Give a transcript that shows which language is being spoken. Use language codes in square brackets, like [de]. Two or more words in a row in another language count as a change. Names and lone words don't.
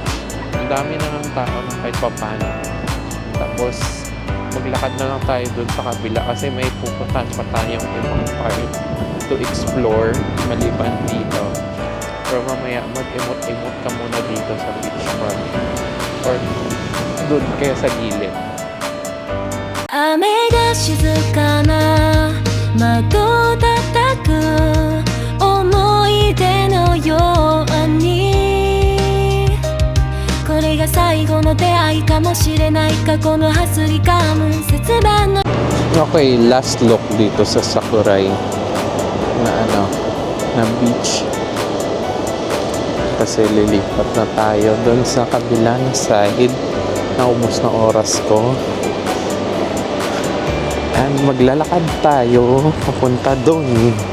[tl] Ang dami na ng tao na kahit papano. Tapos, maglakad na lang tayo dun sa kabila kasi may pupuntahan pa tayong ibang [en] part to explore [tl] maliban dito. Pero mamaya mag-imot-imot ka muna dito sa beachfront or dun kaya sa gilid. [ja] 雨が静かな窓叩く思い出のようにこれが最後の出会いかもしれない過去のハスリカム切断の [tl] Okay, [en] last look [tl] dito sa Sakurai na na beach. Kasi lilipat na tayo doon sa kabilang side. Naubos na oras ko. And maglalakad tayo papunta doon.